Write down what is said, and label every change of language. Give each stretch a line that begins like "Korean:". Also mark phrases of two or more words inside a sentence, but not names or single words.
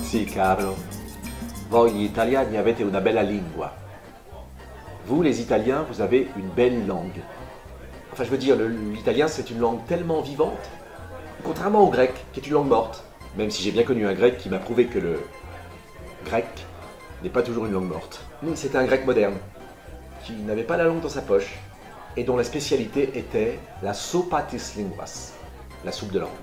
Italian: Carlo. Voi gli italiani avete una bella lingua.
French: Vous, les Italiens, vous avez une belle langue. Enfin, je veux dire, l'italien, c'est une langue tellement vivante, contrairement au grec, qui est une langue morte. Même si j'ai bien connu un grec qui m'a prouvé que le grec n'est pas toujours une langue morte. C'était un grec moderne, qui n'avait pas la langue dans sa poche, et dont la spécialité était la sopatis linguas, la soupe de langue.